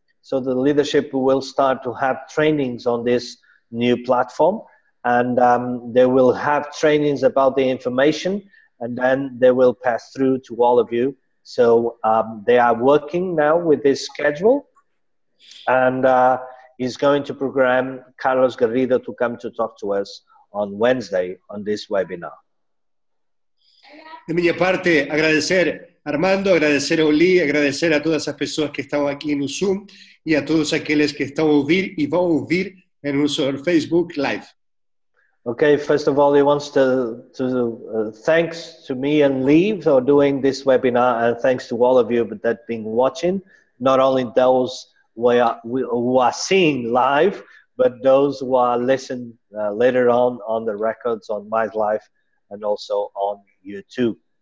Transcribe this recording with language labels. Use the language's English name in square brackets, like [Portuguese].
[English] So the leadership will start to have trainings on this new platform, and they will have trainings about the information, and then they will pass through to all of you. So they are working now with this schedule, and he's going to program Carlos Garrido to come to talk to us on Wednesday on this webinar. [Portuguese] De minha parte, agradecer a Armando, agradecer a Oli, agradecer a todas as pessoas que estão aqui no Zoom e a todos aqueles que estão a ouvir e vão ouvir em nosso Facebook Live. [English] Okay, first of all, he wants to thanks to me and Lee for doing this webinar, and thanks to all of you that have been watching, not only those who are seeing live, but those who are listening later on the records on Mize Live and also on YouTube.